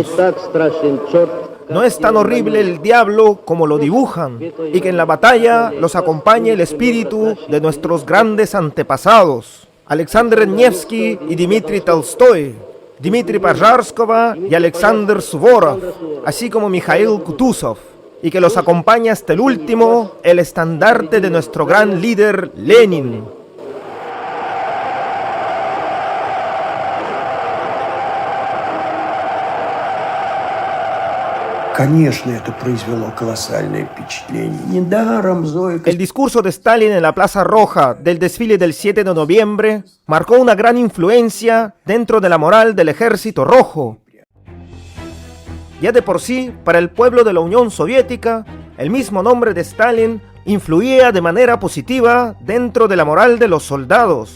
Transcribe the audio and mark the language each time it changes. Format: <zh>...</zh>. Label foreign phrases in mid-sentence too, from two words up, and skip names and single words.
<es>No es tan horrible el diablo como lo dibujan, y que en la batalla los acompañe el espíritu de nuestros grandes antepasados, Alexander Nevsky y Dmitri Tolstoy, Dmitri Pajarskova y Alexander Suvorov, así como Mikhail Kutuzov, y que los acompañe hasta el último el estandarte de nuestro gran líder Lenin.</es> <ru>конечно, это произвело колоссальное впечатление. Недаром Зоя...</ru> <es>El discurso de Stalin en la Plaza Roja del desfile del 7 de noviembre marcó una gran influencia dentro de la moral del Ejército Rojo. Ya de por sí, para el pueblo de la Unión Soviética, el mismo nombre de Stalin influía de manera positiva dentro de la moral de los soldados.</es>